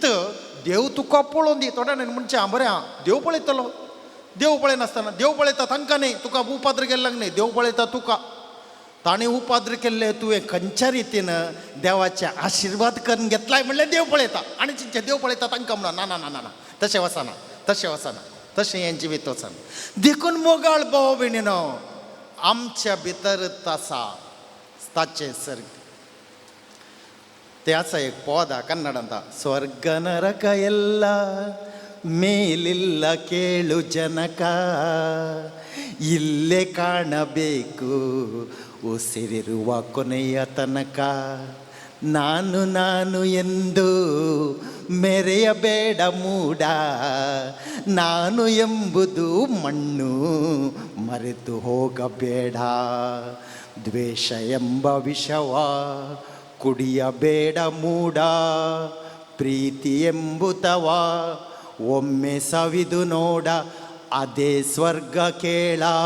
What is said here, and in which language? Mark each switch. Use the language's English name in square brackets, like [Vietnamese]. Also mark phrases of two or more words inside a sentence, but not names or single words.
[Konkani] देव तुका पळोवन दी थोड्या म्हणचे हांव बरें आहा देव पळयतलो देव पळयनासतना देव पळयता तांकां न्ही तुका उपाद्र केल्ल्याक न्ही देव पळयता तुका ताणें उपाद्र केल्ले तुवें खंयच्या रितीन देवाचे आशिर्वाद करून घेतलाय म्हणल्यार देव पळयता आनी चिंतचे देव पळयता तांकां म्हणा ना ना ना ना तशें वचना तशें हें जिवीत वचना देखून मोगाळ भाव भयणीनो आमच्या भितर आसा ताचे सर्ग ते आसा एक [Kannada] ಪದ ಕನ್ನಡದ ಸ್ವರ್ಗ ನರಕ ಎಲ್ಲ ಮೇಲಿಲ್ಲ ಕೇಳು ಜನಕ ಇಲ್ಲೇ ಕಾಣಬೇಕು ಉಸಿರಿರುವ ಕೊನೆಯ ತನಕ ನಾನು ನಾನು ಎಂದು ಮೆರೆಯಬೇಡ ಮೂಡ ನಾನು ಎಂಬುದು ಮಣ್ಣು ಮರೆತು ಹೋಗಬೇಡ ದ್ವೇಷ ಎಂಬ ವಿಷವ ಕುಡಿಯಬೇಡ ಮೂಡ ಪ್ರೀತಿ ಎಂಬುತವ ಒಮ್ಮೆ ಸವಿದು ನೋಡ ಅದೇ ಸ್ವರ್ಗ ಕೇಳ